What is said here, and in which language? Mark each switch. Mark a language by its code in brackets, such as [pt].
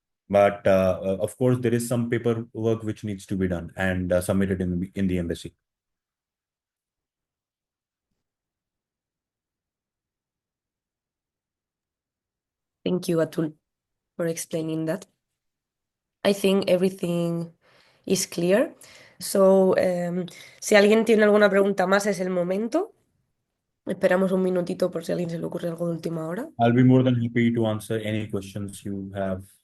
[en] But of course, there is some paperwork which needs to be done and submitted in the embassy. Thank you, Atul, for explaining that. I think everything is clear. So, [es] si alguien tiene alguna pregunta más, es el momento. Esperamos un minutito por si a alguien se le ocurre algo de última hora. [en] I'll be more than happy to answer any questions you have.